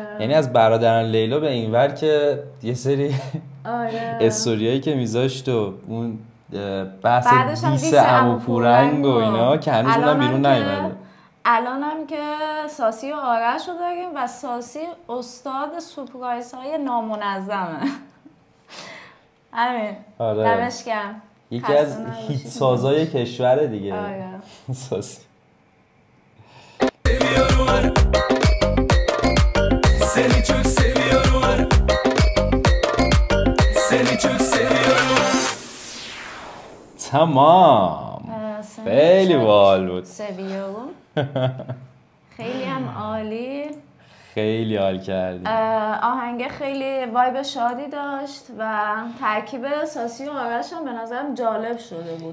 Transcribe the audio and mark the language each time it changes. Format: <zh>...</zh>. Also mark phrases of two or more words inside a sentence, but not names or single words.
<fa>یعنی از برادران لیلا به اینور که یه سری استوریایی که میذاشت و اون بحث دیس عمو پورنگ و اینا که هنوز اونم بیرون نیومده. الانم که ساسی و آرش رو داریم و ساسی استاد سورپرایز های نامنظمه. همین. آره. دمش گرم. یکی از هیت سازای کشور دیگه. آره. ساسی.</fa> <tr>Seni çok seviyorum. Seni çok seviyorum.</tr> <fa>تمام. خیلی باحال بود. سویارم. خیلی هم عالی. خیلی حال کردیم. آهنگ خیلی وایب شادی داشت و ترکیب ساسی و آرش هم به نظرم جالب شده بود.</fa>